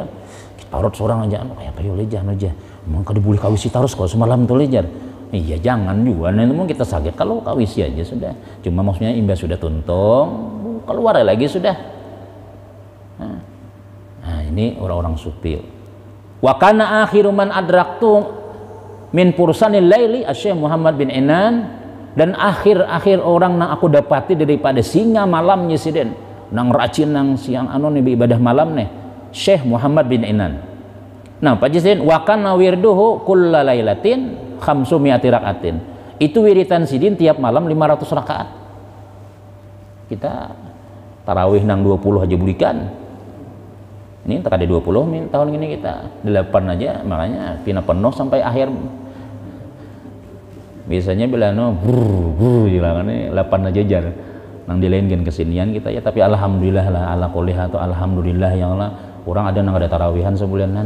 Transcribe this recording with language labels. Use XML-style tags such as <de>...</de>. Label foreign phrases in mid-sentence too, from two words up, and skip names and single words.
<bjn>Tarot seorang aja apa yo jangan aja. Emang kada boleh kawisi tarus kalau semalam tuh lejar. Iya jangan juga. Nah itu kita sakit kalau kawisi aja sudah. Cuma maksudnya imbas sudah tuntung, keluar lagi sudah. Nah ini orang-orang sufi.</bjn> <ar>وكان آخر من أدركت من فرسان الليل</ar> <bjn>Syekh Muhammad bin Inan, dan akhir orang yang aku dapati daripada singa malamnya Sidin nang rajin nang siang nih ibadah malam nih Syekh Muhammad bin Inan. Nah Pak Sidin</bjn> <ar>وكان ورده كل ليلة 500 ركعة.</ar> <bjn>Itu wiritan Sidin tiap malam 500 rakaat. Kita tarawih nang 20 aja bulikan. Ini tak ada 20 tahun ini kita 8 aja, makanya pina penuh sampai akhir. Biasanya bila jilangane 8 aja jar nang dilainkan kesinian kita ya, tapi alhamdulillah lah ala kuliah atau</bjn> <ar>الحمد لله يا الله</ar> <bjn>orang ada nang ada tarawihan sebulanan.</bjn>